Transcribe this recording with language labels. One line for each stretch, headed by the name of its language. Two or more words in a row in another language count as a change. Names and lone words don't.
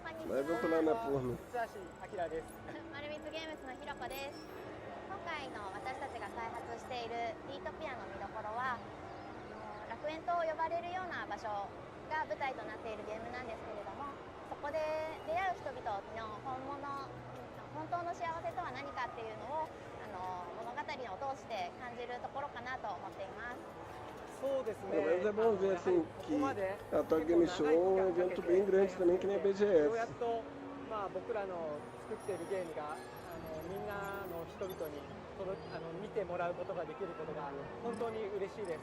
Portuguese: Mas vamos lá na turma.
Japanese: 丸光ゲームズのひろこです。今回の私たちが開発しているディートピアの見どころは、楽園と呼ばれるような場所が舞台となっているゲームなんですけれども、そこで出会う人々の本当の幸せとは何かっていうのを物語を通して感じるところかなと思っています。
Portuguese: Mas é bom ver assim que a Tokyo Game Show é um evento bem grande também, que nem a BGS.
Japanese: 僕らの作っているゲームがみんなの人々に見てもらうことができることが本当に嬉しいです。